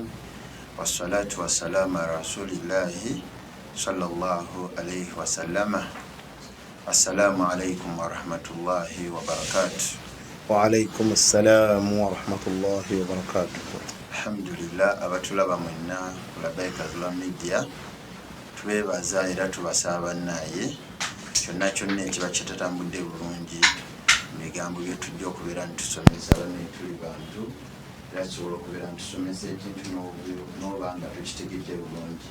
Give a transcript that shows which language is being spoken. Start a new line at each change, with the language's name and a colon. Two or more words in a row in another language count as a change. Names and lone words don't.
Arabic: والصلاة والسلام على رسول الله صلى الله عليه وسلم. السلام عليكم ورحمة الله وبركاته. وعليكم السلام ورحمة الله وبركاته. Alhamdulillah,
Ganda: abatulaba mwenna kulabaika Zula Media twebaza era tubasaba naye kyonna kyonna ekiba kitatambudde bulungi migambo byetujja okubeera ntusomesa bano tuli bantu era kisobola okubeera ntusomesa ekintu n'oba nga tukitegedde bulungi.